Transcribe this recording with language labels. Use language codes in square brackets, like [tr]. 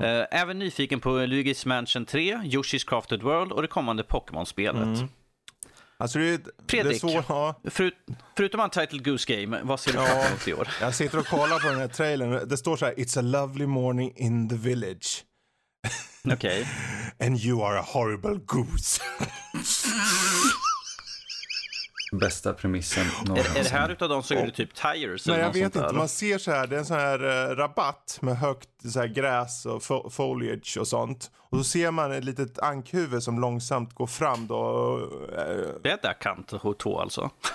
[sv] Även nyfiken på Luigi's Mansion 3, Yoshi's Crafted World och det kommande Pokémon-spelet. Mm. Alltså det är svårt, ja. Förutom Untitled Goose Game, vad ser du på i år? Jag sitter och kollar på den här trailern. Det står så här: [en] It's a lovely morning in the village. [sv] Okej. [en] Okay. And you are a horrible goose. [sv] Bästa premissen. Är det här utav dem så är det typ tires? Nej, jag vet inte. Där. Man ser så här, det är en sån här rabatt med högt så här gräs och foliage och sånt. Och så ser man ett litet ankhuvud som långsamt går fram då. Det är där kant H2 alltså.